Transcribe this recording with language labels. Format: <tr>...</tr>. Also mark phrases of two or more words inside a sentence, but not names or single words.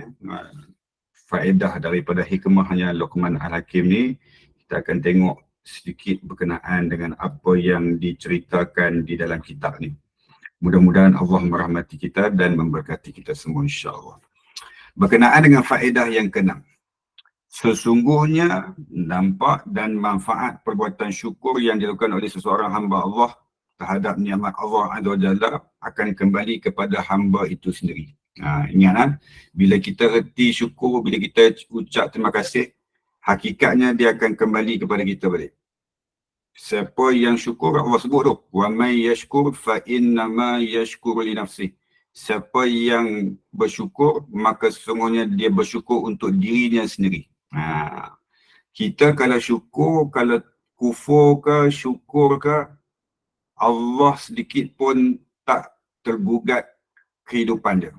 <ms>Faedah daripada hikmahnya Luqman Al-Hakim ni, kita akan tengok sedikit berkenaan dengan apa yang diceritakan di dalam kitab ni. Mudah-mudahan Allah merahmati kita dan memberkati kita semua insya-Allah. Berkenaan dengan faedah yang ke-6. Sesungguhnya dampak dan manfaat perbuatan syukur yang dilakukan oleh seseorang hamba Allah terhadap nikmat Allah</ms> <ar>عز وجل</ar> <ms>akan kembali kepada hamba itu sendiri. Ingat bila kita reti syukur, bila kita ucap terima kasih, hakikatnya dia akan kembali kepada kita balik. Siapa yang syukur, Allah sebut tu,</ms> <ar>ومن يشكر فإنما يشكر لنفسه.</ar> <ms>Siapa yang bersyukur, maka sesungguhnya dia bersyukur untuk dirinya sendiri. Kita kalau syukur, kalau kufur ke, syukur ke, Allah sedikit pun tak tergugat kehidupan dia.</ms>